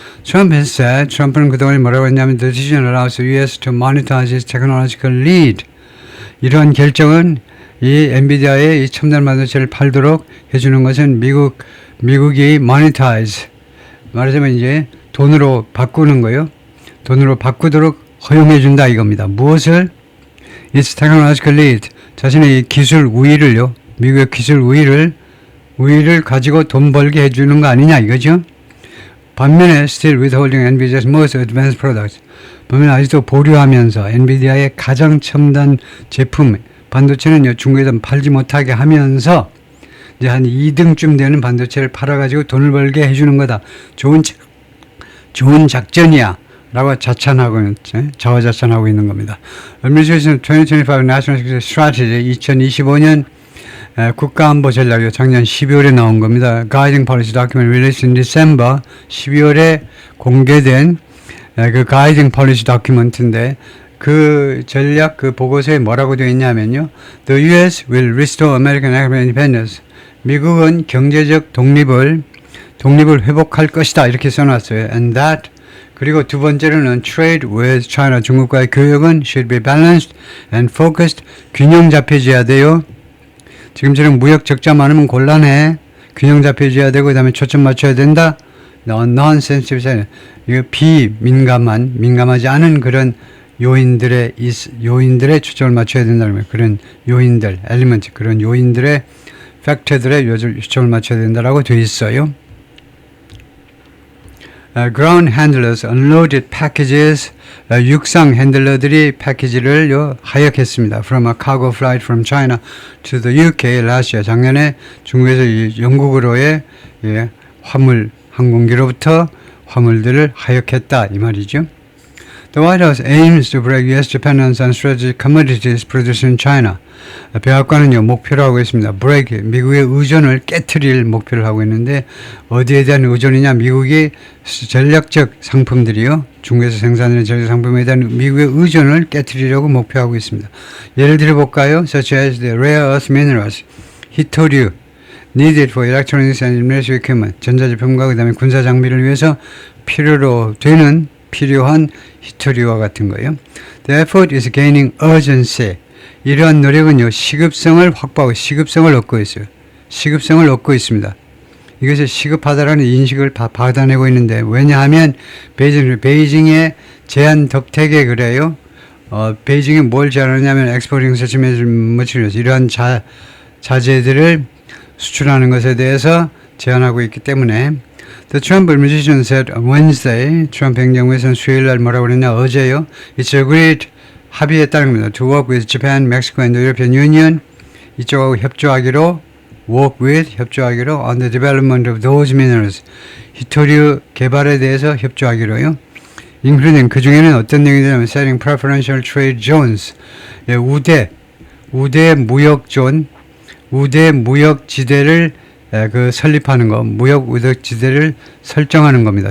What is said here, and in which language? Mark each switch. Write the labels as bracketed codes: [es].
[ko] 트럼프는 그동안 뭐라고 했냐면 [en] The decision allows the U.S. to monetize its technological lead. [ko] 이러한 결정은 이 엔비디아의 이 첨단 반도체를 팔도록 해주는 것은 미국이 monetize, 말하자면 이제 돈으로 바꾸는 거요. 돈으로 바꾸도록 허용해 준다 이겁니다. 무엇을? [en] Its technological lead. [ko] 자신의 기술 우위를요. 미국의 기술 우위를 가지고 돈 벌게 해 주는 거 아니냐 이거죠. 반면에 [en] still withholding NVIDIA's most advanced products. [ko] 반면에 아직도 보류하면서 엔비디아의 가장 첨단 제품 반도체는요. 중국에서 팔지 못하게 하면서 이제 한 2등쯤 되는 반도체를 팔아가지고 돈을 벌게 해주는 거다. 좋은 작전이야. 라고 자화자찬하고 있는 겁니다. [en] Administration 2025 National Security Strategy [ko] 2025년 국가안보 전략이 작년 12월에 나온 겁니다. [en] Guiding Policy Document released in December [ko] 12월에 공개된 그 Guiding Policy Document인데 그 전략 그 보고서에 뭐라고 되어 있냐면요. [en] The U.S. will restore American economic independence. [ko] 미국은 경제적 독립을 회복할 것이다. 이렇게 써놨어요. [en] And that [ko] 그리고 두 번째로는 [en] trade with China. [ko] 중국과의 교역은 [en] should be balanced and focused. [ko] 균형 잡혀져야 돼요. 지금처럼 무역 적자 많으면 곤란해. 균형 잡혀져야 되고 그다음에 초점 맞춰야 된다. [en] non-sensitive. [ko] 이거 민감하지 않은 그런 요인들의 초점을 맞춰야 된다는 거예요. 그런 요인들, 엘리먼트, 그런 요인들의 팩터들의 초점을 맞춰야 된다라고 되어 있어요. [en] Ground handlers unloaded packages. [ko] 육상 핸들러들이 패키지를 하역했습니다. [en] From a cargo flight from China to the UK last year. [ko] 작년에 중국에서 영국으로의 화물 항공기로부터 화물들을 하역했다 이 말이죠. [en] The White House aims to break U.S. dependence on strategic commodities produced in China. [ko] 백악관은요 목표로 하고 있습니다. break, 미국의 의존을 깨트릴 목표를 하고 있는데 어디에 대한 의존이냐? 미국의 전략적 상품들이요. 중국에서 생산하는 전략 상품에 대한 미국의 의존을 깨트리려고 목표하고 있습니다. 예를 들어볼까요? [en] Such as the rare earth minerals, [ko] 희토류, [en] needed for electronics and military equipment, [ko] 전자제품과 그 다음에 군사 장비를 위해서 필요한 희토류와 같은 거예요. [en] The effort is gaining urgency. [ko] 이러한 노력은요, 시급성을 얻고 있어요. 시급성을 얻고 있습니다. 이것이 시급하다라는 인식을 받아내고 있는데, 왜냐하면, 베이징의 제한 덕택에 그래요. 베이징이 뭘 제한하냐면, [en] exporting such materials. [ko] 이러한 자재들을 수출하는 것에 대해서 제한하고 있기 때문에, [en] The Trump administration said on Wednesday, [ko] 트럼프 행정부에서는 수요일 날 뭐라고 그랬냐, 어제요. [en] It's agreed, [ko] 합의했다는 겁니다. [en] To work with Japan, Mexico and the European Union. [ko] 이쪽하고 협조하기로, [en] work with, [ko] 협조하기로, [en] on the development of those minerals. [ko] 히토류 개발에 대해서 협조하기로요. including 그 중에는 어떤 내용이 되냐면 [en] setting preferential trade zones. [ko] 예, 우대 무역존, 우대 무역지대를 설립하는 거, 무역지대를 설정하는 겁니다.